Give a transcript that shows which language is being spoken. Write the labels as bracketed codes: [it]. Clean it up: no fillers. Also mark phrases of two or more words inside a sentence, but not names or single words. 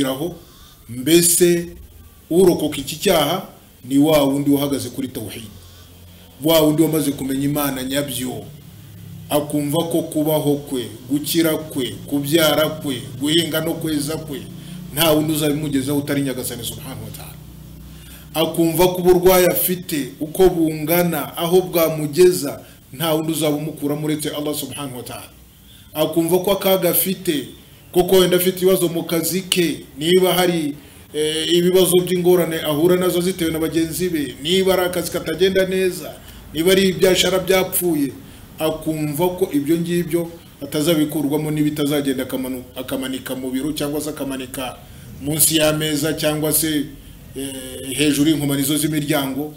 [rw] Mbese urokoka iki cyaha ni wa wundi uhagaze kuri tawhid, wa wundi wamaze kumenya Imana nyabyo, akumva ko kubaho kwe, gukira kwe, kubyara kwe, guhinga no kweza kwe nta wundi uzabimugezaho utari Nyagasani [ar] سبحانه وتعالى. [rw] Akumva ko uburwayi afite uko bungana aho bwamugeza nta wundi uzabumukura muretse Allah [ar] سبحانه وتعالى. [rw] Akumva ko akaga afite koko wenda afite ibibazo mu kazi ke, niba hari ibibazo by'ingorane ahura nazo zitewe na bagenzi be, niba ari akazi katagenda neza, niba ari ibyashara byapfuye, akumva ko ibyo ngibyo atazabikurwamo n'ibitazagenda akamanika mu biro cyangwa se akamanika munsi y'ameza cyangwa se hejuru y'inkomanizo z'imiryango.